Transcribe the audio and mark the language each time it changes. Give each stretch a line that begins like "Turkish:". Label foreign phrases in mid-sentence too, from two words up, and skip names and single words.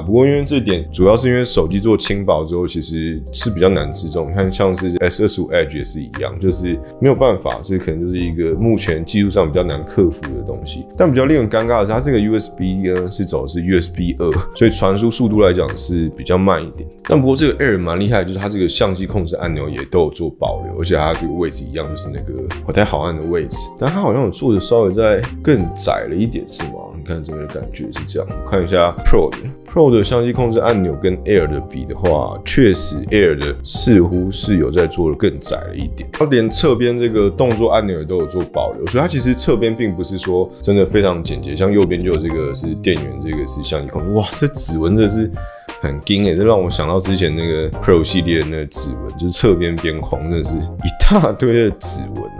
Chinese: 不過因為這點主要是因為手機做輕薄之後，其實是比較難置充。你看像是 S25 Edge 也是一樣，就是沒有辦法，這可能就是一個目前技術上比較難克服的東西。但比較令人尷尬的是，它這個 USB 呢是走的是 USB 2，所以傳輸速度來講是比較慢一點。但不過這個 Air 蠻厲害的，就是它這個相機控制按鈕也都有做保留，而且它這個位置一樣，就是那個懷胎好漢的位置。但它好像有做的稍微再更窄了一點，是嗎？你看整個感覺是這樣。我看一下 Pro 的相機控制按鈕跟 Air 的比的話，確實 Air 的似乎是有在做的更窄了一點。它連側邊這個動作按鈕也都有做保留，所以它其實側邊並不是說真的非常簡潔。像右邊就有這個是電源，這個是相機控制。哇，這指紋真的是很驚欸，這讓我想到之前那個 Pro 系列的那個指紋，就是側邊邊框真的是一大堆的指紋啊。